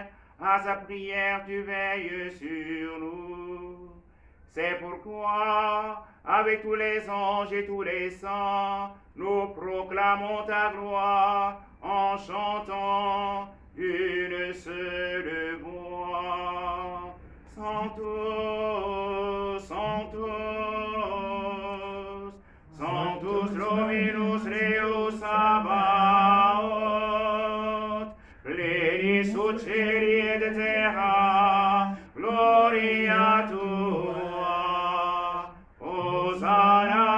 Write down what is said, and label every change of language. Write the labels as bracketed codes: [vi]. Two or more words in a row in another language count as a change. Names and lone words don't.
[fr] À sa prière, tu veilles sur nous. C'est pourquoi, avec tous les anges et tous les saints, nous proclamons ta gloire en chantant d'une seule voix. [la] Sanctus, Sanctus, Sanctus Dominus Deus Sabaoth, pleni sud celi et terra, gloria tua, Hosanna